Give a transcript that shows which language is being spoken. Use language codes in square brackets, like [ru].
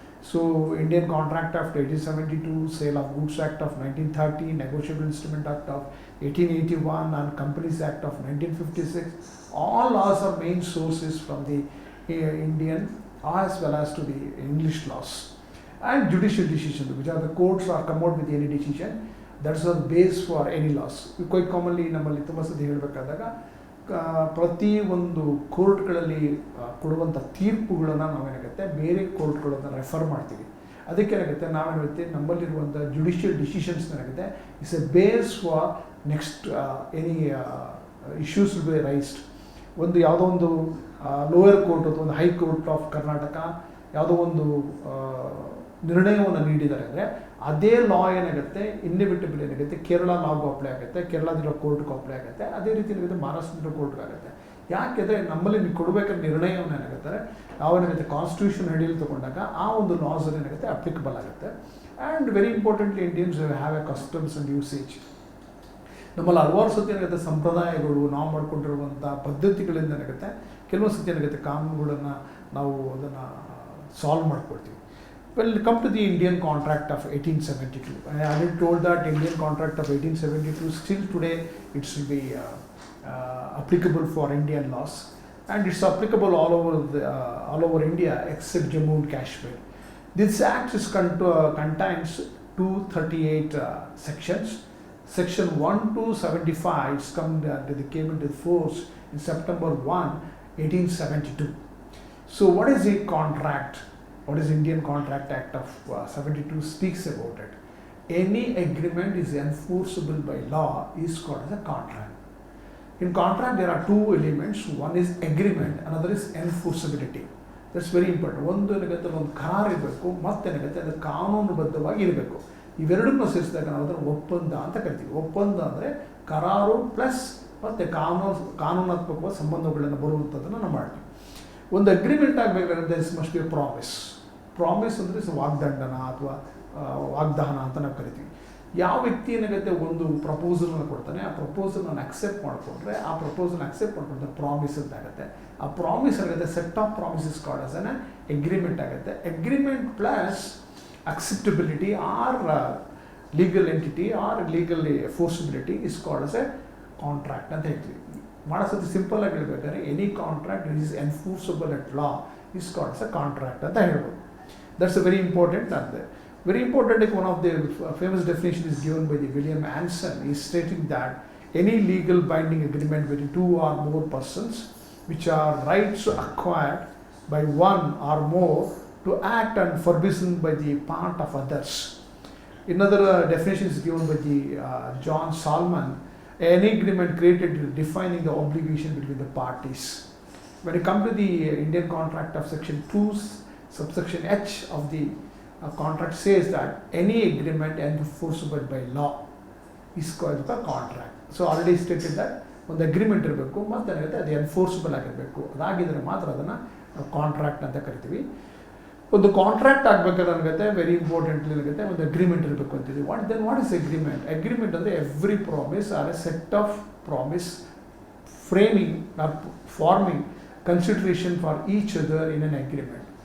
[en] So Indian Contract Act of 1872, Sale of Goods Act of 1930, Negotiable Instrument Act of 1881 and Companies Act of 1956, all laws are main sources from the Indian as well as to the English laws. And judicial decisions, which are the courts are come out with any decision, that's the base for any laws. Quite commonly [kn] ನಮ್ಮಲ್ಲಿ ತುಂಬ ಸತಿ ಹೇಳಬೇಕಾದಾಗ ಪ್ರತಿ ಒಂದು ಕೋರ್ಟ್ಗಳಲ್ಲಿ ಕೊಡುವಂಥ ತೀರ್ಪುಗಳನ್ನು ನಾವೇನಾಗುತ್ತೆ ಬೇರೆ ಕೋರ್ಟ್ಗಳನ್ನು refer ಮಾಡ್ತೀವಿ. ಅದಕ್ಕೇನಾಗುತ್ತೆ ನಾವೇನಾಗುತ್ತೆ ನಮ್ಮಲ್ಲಿರುವಂಥ judicial decisions ಏನಾಗುತ್ತೆ [en] It's a base for next any issues will be raised. [kn] ಒಂದು ಯಾವುದೋ ಒಂದು ಲೋಯರ್ ಕೋರ್ಟ್ ಅಥವಾ ಒಂದು ಹೈಕೋರ್ಟ್ ಆಫ್ ಕರ್ನಾಟಕ ಯಾವುದೋ ಒಂದು ನಿರ್ಣಯವನ್ನು ನೀಡಿದ್ದಾರೆ ಅಂದರೆ ಅದೇ ಲಾ ಏನಾಗುತ್ತೆ ಇನ್ಎವಿಟಬಲ್ ಏನಾಗುತ್ತೆ ಕೇರಳ ಲಾಗೂ ಅಪ್ಲೈ ಆಗುತ್ತೆ, ಕೇರಳದಿರೋ ಕೋರ್ಟ್ಗೂ ಅಪ್ಲೈ ಆಗುತ್ತೆ, ಅದೇ ರೀತಿ ಏನಾಗುತ್ತೆ ಮಹಾರಾಷ್ಟ್ರದಿರೋ ಕೋರ್ಟ್ಗೆ ಆಗುತ್ತೆ. ಯಾಕೆಂದರೆ ನಮ್ಮಲ್ಲಿ ನೀವು ಕೊಡಬೇಕಾದ್ರೆ ನಿರ್ಣಯವನ್ನು ಏನಾಗುತ್ತೆ ಯಾವನಾಗುತ್ತೆ ಕಾನ್ಸ್ಟಿಟ್ಯೂಷನ್ ಅಡಿಯಲ್ಲಿ ತೊಗೊಂಡಾಗ ಆ ಒಂದು ಲಾಸ್ ಏನಾಗುತ್ತೆ ಅಪ್ಲಿಕಬಲ್ ಆಗುತ್ತೆ. [en] And very importantly Indians have a customs and usage. [kn] ನಮ್ಮಲ್ಲಿ ಹಲವಾರು ಸತಿ ಏನಾಗುತ್ತೆ ಸಂಪ್ರದಾಯಗಳು ನಾವು ಮಾಡ್ಕೊಂಡಿರುವಂಥ ಪದ್ಧತಿಗಳಿಂದ ಏನಾಗುತ್ತೆ ಕೆಲವೊಂದು ಸತಿ ಏನಾಗುತ್ತೆ ಕಾನೂನುಗಳನ್ನು ನಾವು ಅದನ್ನು ಸಾಲ್ವ್ ಮಾಡ್ಕೊಳ್ತೀವಿ. [en] Well, come to the Indian Contract of 1872. I already told that Indian Contract of 1872 still today it should be applicable for Indian laws, and it's applicable all over India except Jammu and Kashmir. This act is contains 238 sections. Section 1 to 75 came into force in September 1, 1872. So, what is a contract? What is Indian Contract Act of 72 speaks about it. Any agreement is enforceable by law is called as a contract. In contract there are two elements. One is agreement, another is enforceability. That's very important. [kn] ಒಂದು ಏನಾಗುತ್ತೆ ಒಂದು ಕರಾರ್ ಇರಬೇಕು, ಮತ್ತೇನಾಗುತ್ತೆ ಅದು ಕಾನೂನುಬದ್ಧವಾಗಿ ಇರಬೇಕು. ಇವೆರಡನ್ನೂ ಸೇರಿಸಿದಾಗ ನಾವು ಅದನ್ನು ಒಪ್ಪಂದ ಅಂತ ಕರಿತೀವಿ. ಒಪ್ಪಂದ ಅಂದರೆ ಕರಾರು ಪ್ಲಸ್ ಮತ್ತು ಕಾನೂನಾತ್ಮಕವಾದ ಸಂಬಂಧಗಳನ್ನು ಬರುವಂಥದ್ದನ್ನು ನಾವು ಮಾಡ್ತೀವಿ. ಒಂದು ಅಗ್ರಿಮೆಂಟ್ ಆಗಬೇಕಾದ್ರೆ [en] This must be promise. [kn] Promise ಅಂದರೆ ವಾಗ್ದಂಡನ ಅಥವಾ ವಾಗ್ದಾನ ಅಂತ ನಾವು ಕರಿತೀವಿ. ಯಾವ ವ್ಯಕ್ತಿ ಏನಾಗುತ್ತೆ ಒಂದು ಪ್ರಪೋಸಲ್ನ ಕೊಡ್ತಾನೆ, ಆ ಪ್ರಪೋಸಲ್ನ ಅಕ್ಸೆಪ್ಟ್ ಮಾಡಿಕೊಂಡ್ರೆ ಆ ಪ್ರಪೋಸಲ್ನ ಅಕ್ಸೆಪ್ಟ್ ಮಾಡ್ಕೊಂಡ್ರೆ ಪ್ರಾಮಿಸ್ ಅಂತ ಆಗುತ್ತೆ. ಆ ಪ್ರಾಮಿಸ್ ಆಗುತ್ತೆ [en] Set of promises called as an agreement ಆಗುತ್ತೆ. Agreement plus acceptability or legal entity or legal enforceability is called as a contract [kn] ಅಂತ ಹೇಳ್ತೀವಿ. ಭಾಳ ಸತಿ ಸಿಂಪಲ್ ಆಗಿ ಹೇಳ್ಬೇಕಾದ್ರೆ [en] any contract is enforceable at law is called as a contract [kn] ಅಂತ ಹೇಳ್ಬೋದು. [en] That's a very important and very important. One of the famous definition is given by the William Anson is stating that any legal binding agreement between two or more persons which are rights acquired by one or more to act and forbidden by the part of others. Another definition is given by the John Salman, any agreement created defining the obligation between the parties. When you come to the Indian contract of section 2 subsection H of the contract says that any agreement enforceable by law is called a contract. So already stated that [kn] ಒಂದು agreement ಇರಬೇಕು ಮತ್ತು ಏನಾಗುತ್ತೆ ಅದು ಎನ್ಫೋರ್ಸಬಲ್ ಆಗಿರಬೇಕು, ಅದಾಗಿದ್ದರೆ ಮಾತ್ರ ಅದನ್ನು contract ಅಂತ ಕರಿತೀವಿ. ಒಂದು ಕಾಂಟ್ರಾಕ್ಟ್ ಆಗಬೇಕಾದ್ರೆ ಏನಾಗುತ್ತೆ ವೆರಿ ಇಂಪಾರ್ಟೆಂಟ್ಲಿ ಏನಾಗುತ್ತೆ ಒಂದು ಅಗ್ರಿಮೆಂಟ್ ಇರಬೇಕು ಅಂತೀವಿ. [en] What is agreement? Agreement ಅಂದರೆ every promise or a set of promise framing or forming consideration for each other in an agreement.